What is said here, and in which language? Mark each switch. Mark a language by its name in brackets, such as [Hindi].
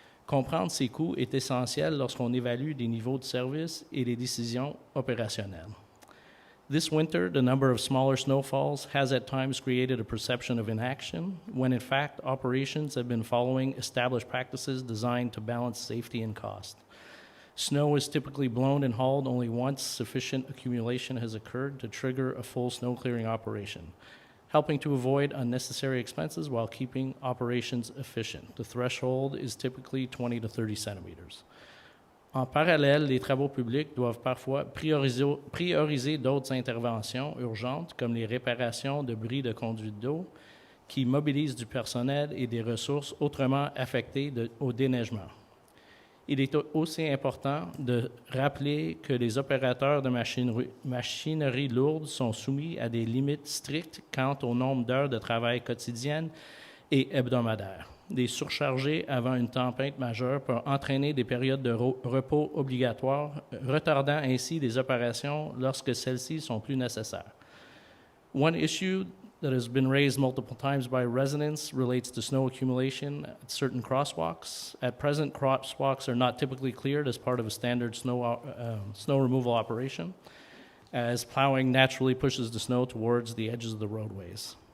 [French] Comprendre ces coûts est essentiel lorsqu'on évalue les niveaux de service et les décisions opérationnelles. [English] This winter, the number of smaller snowfalls has at times created a perception of inaction, when in fact operations have been following established practices designed to balance safety and cost. Snow is typically blown and hauled only once sufficient accumulation has occurred to trigger a full snow clearing operation, helping to avoid unnecessary expenses while keeping operations efficient. The threshold is typically 20 to 30 centimeters. [French] En parallèle, les travaux publics doivent parfois prioriser d'autres interventions urgentes, comme les réparations de bris de conduite d'eau, qui mobilisent du personnel et des ressources autrement affectées au déneigement. Il est aussi important de rappeler que les opérateurs de machinerie lourde sont soumis à des limites strictes quant au nombre d'heures de travail quotidiennes et hebdomadaires. Des surchargés avant une tempête majeure peuvent entraîner des périodes de repos obligatoires, retardant ainsi les opérations lorsque celles-ci sont plus nécessaires. [English] One issue that has been raised multiple times by residents relates to snow accumulation at certain crosswalks. At present, crosswalks are not typically cleared as part of a standard snow removal operation, as plowing naturally pushes the snow towards the edges of the roadways.